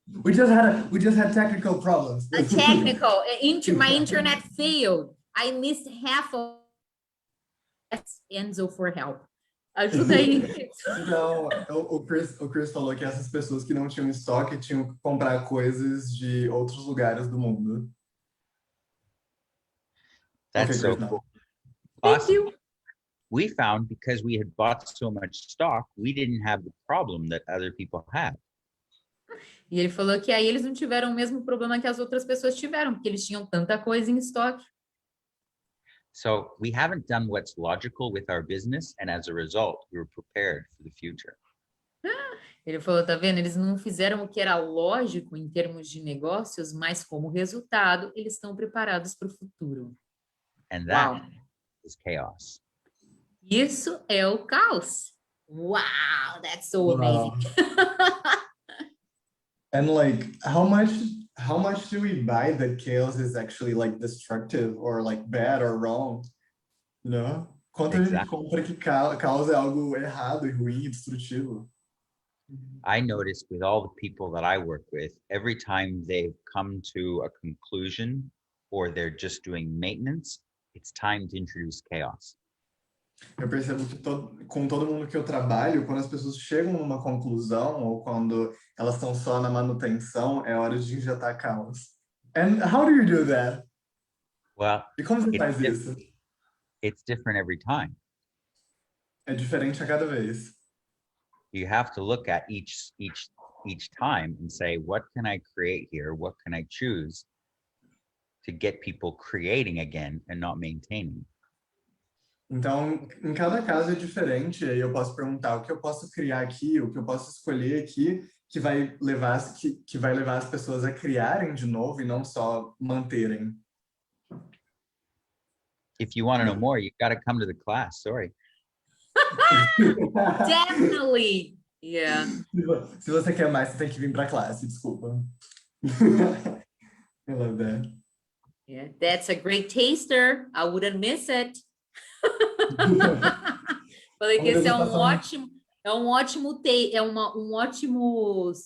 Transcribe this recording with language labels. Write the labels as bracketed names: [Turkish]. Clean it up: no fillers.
[English] We just had technical problems. A technical, my internet failed. I missed half of Enzo for help. [Portuguese] Ajuda aí. Então, o Chris falou que essas pessoas que não tinham estoque tinham que comprar coisas de outros lugares do mundo. [English] That's Okay, so Chris, cool. Thank Awesome. you. We found because we had bought so much stock, we didn't have the problem that other people had. E ele falou que aí eles não tiveram o mesmo problema que as outras pessoas tiveram, porque eles tinham tanta coisa em estoque. So we haven't done what's logical with our business, and as a result, we were prepared for the future. Ele falou, tá vendo? Eles não fizeram o que era lógico em termos de negócios, mas como resultado, eles estão preparados para o futuro. And [Portuguese] Uau! [English] that is chaos. [Portuguese] Isso é o caos. [English] Wow, that's so amazing. And like, how much do we buy that chaos is actually like destructive or like bad or wrong? You know? [Portuguese] Quanto a gente compra que caos é algo errado e ruim e destrutivo? [English] I noticed with all the people that I work with, every time they've come to a conclusion or they're just doing maintenance, it's time to introduce chaos. [Portuguese] Eu percebo que com todo mundo que eu trabalho, quando as pessoas chegam numa conclusão ou quando elas estão só na manutenção, é hora de injetar caos. [English] And how do you do that? Well, [Portuguese] E como você faz isso? [English] it's different every time. [Portuguese] É diferente a cada vez. [English] You have to look at each time and say, what can I create here? What can I choose to get people creating again and not maintaining? [Portuguese] Então, em cada caso é diferente, aí eu posso perguntar o que eu posso criar aqui, o que eu posso escolher aqui, que vai levar as pessoas a criarem de novo e não só manterem. [English] If you want to know more, you got to come to the class. Sorry. Definitely. Yeah. [Portuguese] Se você quer mais, você tem que vir pra classe, desculpa. [English] I love that. Yeah. That's a great taster. I wouldn't miss it. [Portuguese] Falei que esse é um ótimo, um ótimo.